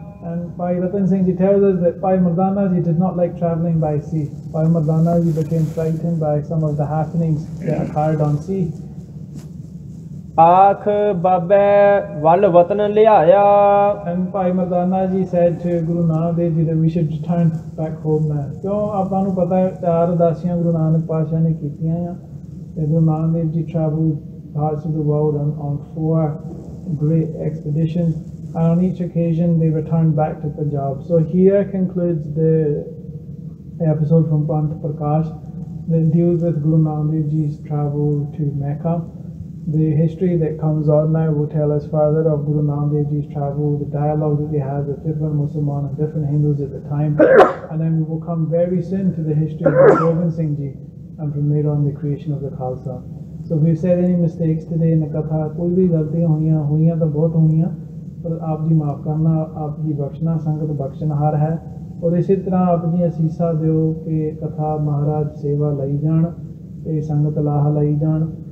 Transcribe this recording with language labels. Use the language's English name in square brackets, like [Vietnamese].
[English] And Bhai Rattan Singh Ji tells us that Bhai Mardana Ji did not like travelling by sea. Bhai Mardana Ji became frightened by some of the happenings that occurred on sea. [Punjabi] ਆਖ ਬਾਬੇ ਵੱਲ ਵਤਨ ਲਿਆਇਆ। [English] And Bhai Mardana Ji said to Guru Nanak Dev Ji that we should return back home now. [Punjabi] ਕਿਉਂ ਆਪਾਂ ਨੂੰ ਪਤਾ ਹੈ 4 ਉਦਾਸੀਆਂ ਗੁਰੂ ਨਾਨਕ ਪਾਤਸ਼ਾਹ ਨੇ ਕੀਤੀਆਂ ਆ। [English] ਤੇ Guru Nanak Dev Ji travelled parts of the world on 4 great expeditions. And on each occasion they returned back to Punjab. So here concludes the episode from Panth Parkash that deals with Guru Nanak Dev Ji's travel to Mecca. The history that comes on now will tell us further of Guru Nanak Dev Ji's travel, the dialogue that they had with different Muslims and different Hindus at the time. And then we will come very soon to the history of Bhai Rattan Singh Ji, and from there on the creation of the Khalsa. So if we've said any mistakes today in the Katha, [Hindi] कोई भी गलतियाँ हुई तो बहुत हुई, पर आप जी माफ़ करना, आप जी बख्शना, संगत बख्शनहार है। और इसी तरह आप जी असीसा दो कि कथा महाराज सेवा लई जान, ते संगत लाह लई जान।